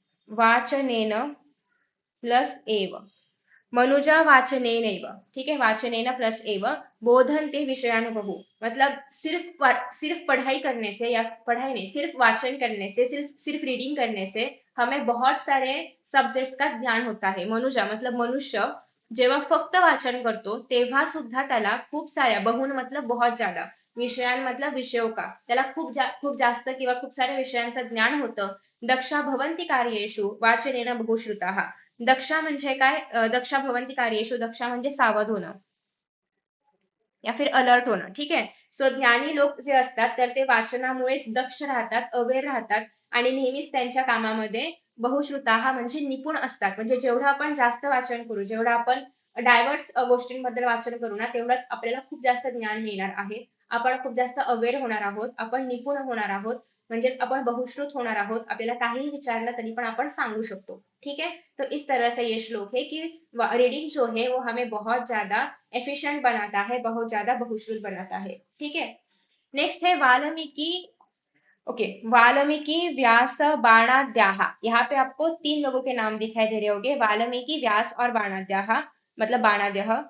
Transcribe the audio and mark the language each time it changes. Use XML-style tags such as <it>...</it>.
<hi>वाचनेन plus एव, मनुजा वाचनेनैव, ठीक है, वाचनेन प्लस एव</hi> <sa>बोधन्ते विषयान बहु,</sa> <hi>मतलब सिर्फ पढ़ाई करने से, या पढ़ाई नहीं, सिर्फ वाचन करने से, सिर्फ रीडिंग करने से हमें बहुत सारे सब्जेक्ट्स का ज्ञान होता है।</hi> <mr>मनुजा मतलब मनुष्य जेव्हा फक्त वाचन करतो तेव्हा सुद्धा त्याला खूप साऱ्या, बहुन</mr> <hi>मतलब बहुत ज्यादा, विषयान मतलब विषयों का,</hi> <mr>त्याला खूप जास्त किंवा खूप साऱ्या विषयांचं ज्ञान होतं।</mr> <sa>दक्षा भवन्ति कार्येषु वाचनेन बहुश्रुताः,</sa> <mr>दक्षा म्हणजे काय, दक्षा भवंती कार्येषु, दक्षा म्हणजे सावध होणं</mr> <hi>या फिर अलर्ट</hi> <mr>होणं। ठीक आहे, सो ज्ञानी लोक जे असतात तर ते वाचनामुळेच दक्ष राहतात, अवेअर राहतात, आणि नेहमीच त्यांच्या कामामध्ये बहुश्रुताः म्हणजे निपुण असतात। म्हणजे जेवढं आपण जास्त वाचन करू, जेवढं आपण डायव्हर्स गोष्टींबद्दल वाचन करू ना, तेवढंच आपल्याला खूप जास्त ज्ञान मिळणार आहे, आपण खूप जास्त अवेअर होणार आहोत, आपण निपुण होणार आहोत, म्हणजेच आपण बहुश्रुत होणार आहोत, आपल्याला काहीही विचारलं तरी पण आपण सांगू शकतो।</mr> <hi>ठीक है, तो इस तरह से ये श्लोक है कि रीडिंग जो है वो हमें बहुत ज्यादा एफिशिएंट बनाता है, बहुत ज्यादा बहुश्रुत बनाता है। ठीक है, नेक्स्ट है वाल्मीकि। ओके, वाल्मीकि व्यास बाणाद्याः, यहाँ पे आपको तीन लोगों के नाम दिखाई दे रहे होंगे, वाल्मीकि व्यास और बाणाद्याः, मतलब बाणाद्यः।</hi>